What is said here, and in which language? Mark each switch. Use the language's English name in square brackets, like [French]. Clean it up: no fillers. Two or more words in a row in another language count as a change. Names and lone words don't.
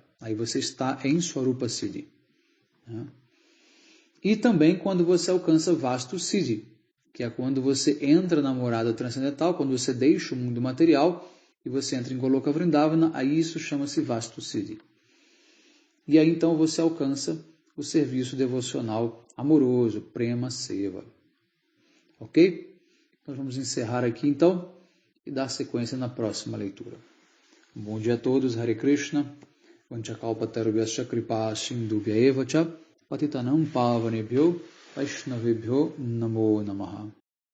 [Portuguese] Aí você está em Swarupa Siddhi. E também quando você alcança Vastu Siddhi, que é quando você entra na morada transcendental, quando você deixa o mundo material e você entra em Goloka Vrindavana, aí isso chama-se Vastu Siddhi. E aí então você alcança o serviço devocional amoroso, Prema Seva. Ok? Nós vamos encerrar aqui então e dar sequência na próxima leitura. Bom dia a todos, [Sanskrit] हरे कृष्ण, वाञ्छाकल्पतरुभ्यश्च कृपा सिन्धुभ्य एव च पतितानां पावनेभ्यो वैष्णवेभ्यो नमो नमः.